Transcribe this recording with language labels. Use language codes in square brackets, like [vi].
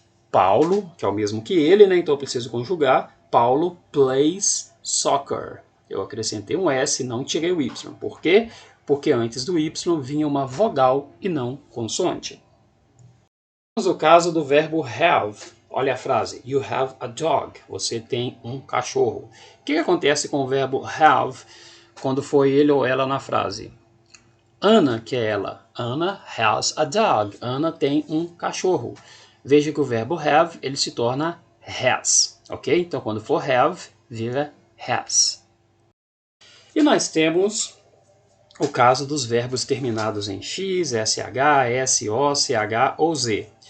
[pt] Paulo, que é o mesmo que ele, né? Então eu preciso conjugar. [en] Paulo plays soccer. [pt] Eu acrescentei um S, não tirei o Y. Por quê? Porque antes do Y vinha uma vogal e não consoante. Temos o caso do verbo have. Olha a frase, [en] you have a dog. [pt] Você tem um cachorro. O que acontece com o verbo have quando foi ele ou ela na frase? Ana, que é ela. [en] Anna has a dog. [pt] Ana tem um cachorro. Veja que o verbo have, ele se torna has. Ok? Então, quando for have, vira has. E nós temos o caso dos verbos terminados em x, sh, so, ch ou z.